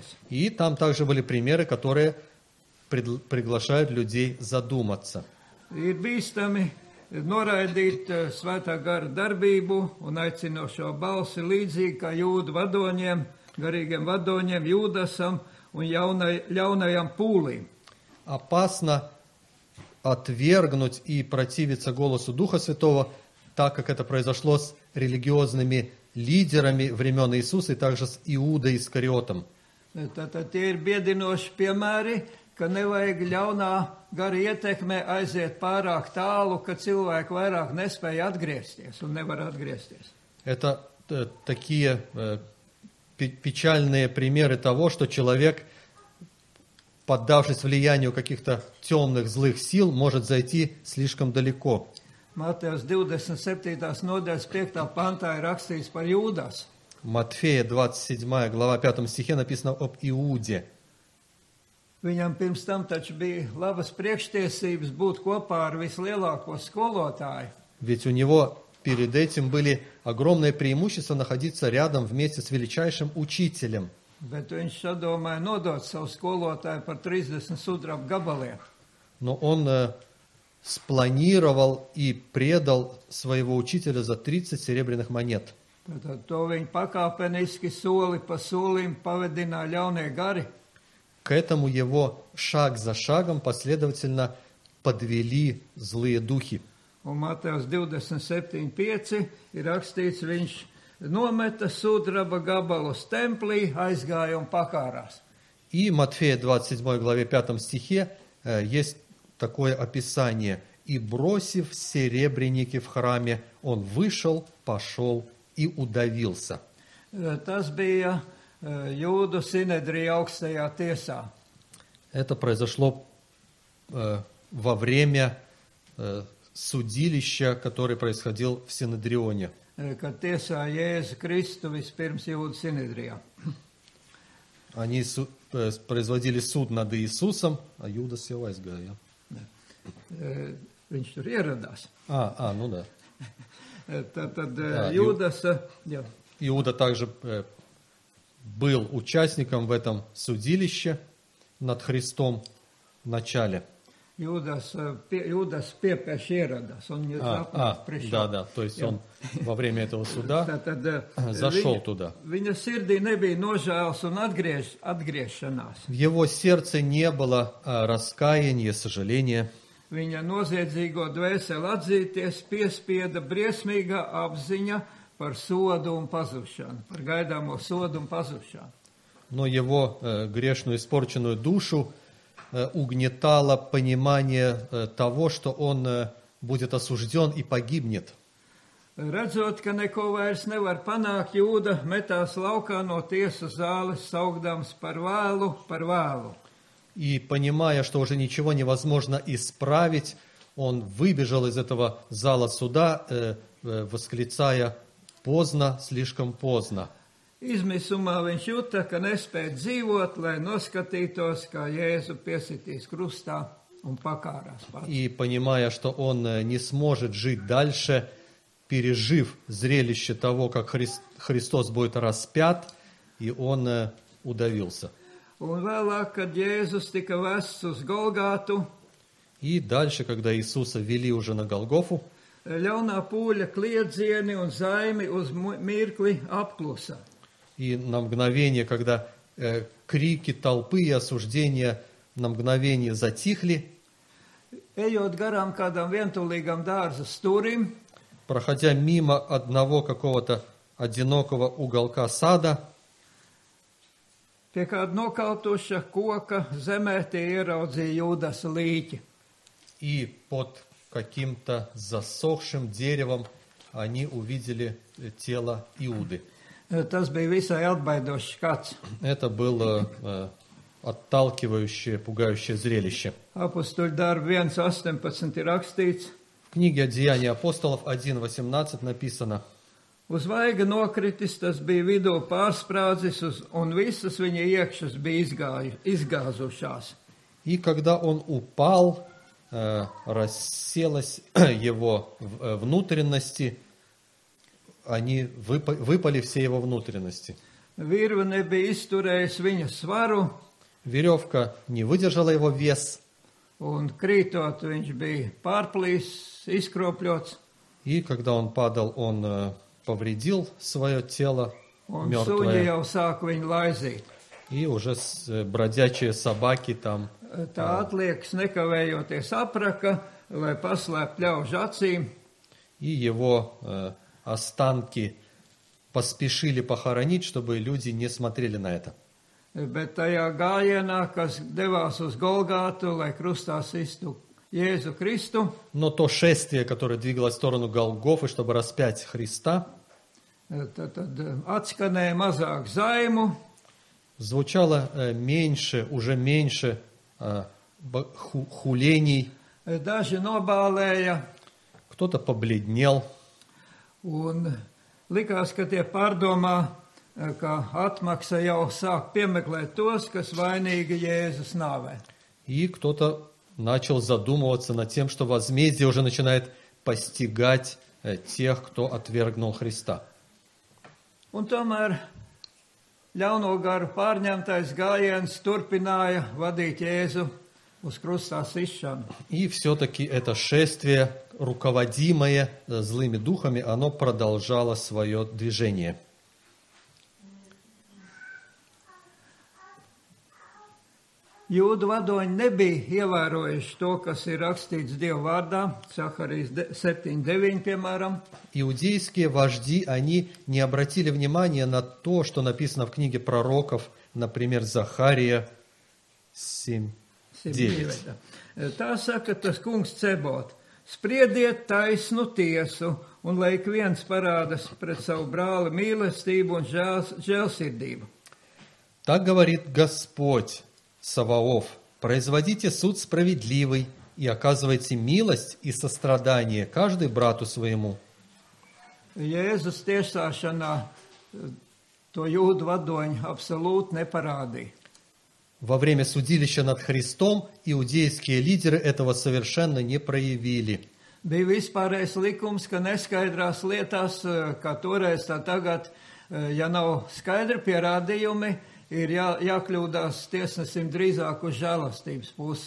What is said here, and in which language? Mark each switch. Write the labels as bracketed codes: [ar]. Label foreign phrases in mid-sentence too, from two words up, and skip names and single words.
[ru] И там также были примеры, которые приглашают людей задуматься. [lv] Ir bīstami noraidīt svētā gara darbību un aicinošo balsi līdzīgi kā jūdu vadoņiem, garīgiem vadoņiem, Jūdasam un ļaunajam pūlim. [ru] Опасно отвергнуть и противиться голосу Духа Святого, так как это произошло с религиозными лидерами времен Иисуса и также с Иудой Искариотом. [lv] Tātad tie ir biedinoši piemēri, ka nevajag ļaunā gara ietekmē aiziet pārāk tālu, ka cilvēki vairāk nespēja atgriezties un nevar atgriezties. [ru] Это такие печальные примеры того, что человек, поддавшись влиянию каких-то темных, злых сил, может зайти слишком далеко. [lv] Matejas 27. nodaļas 5. pantā ir rakstīts par Jūdas. [ru] Матфея 27 глава 5 стихе написано об Иуде. [lv] Viņam pirms tam taču bija labas priekštiesības būt kopā ar vislielāko skolotāju. [ru] Ведь у него перед этим были огромные преимущества находиться рядом вместе с величайшим учителем. [lv] Bet viņš sadomāja nodot savu skolotāju par 30 sudraba gabaliem. [ru] Но он спланировал и предал своего учителя за 30 серебряных монет. [lv] Tad to viņi pakāpeniski soli pa solim pavedināja ļaunie gari. [ru] К этому его шаг за шагом последовательно подвели злые духи. [lv] Un Matejas 27.5 ir rakstīts, viņš nometa sudraba gabalus templī, aizgāja un pakārās. [ru] И Матфея 27 главе 5 стихе есть такое описание. «И бросив серебряники в храме, он вышел, пошел и удавился». [lv] Tas bija Jūdu Sinedrija augstajā tiesā. [ru] Это произошло во время судилища, которое происходило в Синедрионе. [lv] Kad tiesā Jēzu Kristu vispirms Jūdu Sinedrijā. [ru] Они производили суд над Иисусом, а Юдас [lv] jau aizgāja. Viņš tur ieradās. [ru] Ну да. [lv] Tad Jūdas... [ru] Иуда также был участником в этом судилище над Христом в начале. [lv] Jūdas piepieši ieradās. [ru] Да, то есть он во время этого суда зашел туда. [lv] Viņa sirdī nebija nožēlas un atgriešanās. [ru] В его сердце не было раскаяния, сожаления. [lv] Viņa noziedzīgo dvēseli atzīties piespieda briesmīga apziņa par sodu un pazušanu, par gaidāmo sodu un pazušanu. [ru] Но его грешную, испорченную душу угнетало понимание того, что он будет осужден и погибнет. [lv] Redzot, ka neko vairs nevar panākt, Jūda metās laukā no tiesas zāles, saukdams par vēlu. [ru] И понимая, что уже ничего невозможно исправить, он выбежал из этого зала суда, восклицая «поздно, слишком поздно». [lv] Izmisumā viņš jūta, ka nespēja dzīvot, lai noskatītos, kā Jēzu piesitīs krustā un pakārās pats. [ru] И понимая, что он не сможет жить дальше, пережив зрелище того, как Христос будет распят, и он удавился. [lv] Un vēlāk, kad Jēzus tika vests uz Golgātu, [ru] И дальше, когда Иисуса вели уже на Голгофу, [lv] ļaunā pūļa kliedzieni un zaimi uz mirkli apklusa. [ru] И на мгновение, когда крики толпы и осуждения на мгновение затихли, [lv] Ejot garām kādam vientulīgam dārza stūrim, [ru] проходя мимо одного какого-то одинокого уголка сада, [lv] pie kāda nokautuša koka zemē tie ieraudzīja Jūdas līķi. [ru] И под каким-то засохшим деревом они увидели тело Иуды. [lv] Tas bija visai atbaidošs skats. [ru] Это было отталкивающее, пугающее зрелище. [lv] Apostuļu darbi 1.18 ir rakstīts: [ru] В книге «Деяния апостолов» 1.18 написано: [lv] Uz vaiga nokritis, tas bija vidū pārsprādzis, un visas viņa iekšas bija izgāzušās. [ru] И когда он упал, расселась его внутренности, они выпали все его внутренности. [lv] Virve nebija izturējis viņa svaru, [ru] Веревка не выдержала его вес, [lv] un krītot viņš bija pārplīsis, izkropļots, [ru] и когда он падал, он повредил свое тело [lv] un suņi [ru] мертвое, [lv] jau sāka viņu laizīt. [ru] и уже бродячие собаки там. [lv] Tā atliekas nekavējoties apraka, lai paslēptu ļaužu acīm. [ru] И его останки поспешили похоронить, чтобы люди не смотрели на это. [lv] Bet tajā gājienā, kas devās uz Golgātu, lai krustā sistu Jēzu Kristu, [ru] Но то шествие, которое двигалось в сторону Голгофы, чтобы распять Христа, [lv] tad atskanēja mazāk zaimu, [ru] звучало уже меньше хулений. [lv] daži nobālēja, [ru] Кто-то побледнел, [lv] un likās, ka tie pārdomā, ka atmaksa jau sāk piemeklēt tos, kas vainīgi Jēzus nāvē. [ru] и кто-то начал задумываться над тем, что возмездие уже начинает постигать тех, кто отвергнул Христа. [lv] Un tomēr ļauno garu pārņemtais gājiens turpināja vadīt Jēzu uz krustā sišanu. [ru] И все-таки это шествие, руководимое злыми духами, оно продолжало свое движение. [lv] Jūdu vadoņi nebija ievērojuši to, kas ir rakstīts Dieva vārdā, Saharijas 7.9, piemēram. [ru] Иудейские вожди, они не обратили внимания на то, что написано в книге пророков, например, Захария 7.9. [lv] Tā saka tas kungs Cebot: Spriediet taisnu tiesu, un lai ik viens parādas pret savu brāli mīlestību un žēlsirdību. [ru] Так говорит Господь Саваоф: производите суд справедливый и оказывайте милость и сострадание каждый брату своему. [lv] Jēzus tiesāšanā to jūdu vadoņi absolūti neparādīja. [ru] Во время судилища над Христом иудейские лидеры этого совершенно не проявили. [lv] Bija vispārējais likums, ka neskaidrās lietās, kā toreiz tā tagad, ja nav skaidri pierādījumi, ir jākļūdās tiesnesim drīzāk uz žēlastības pusi.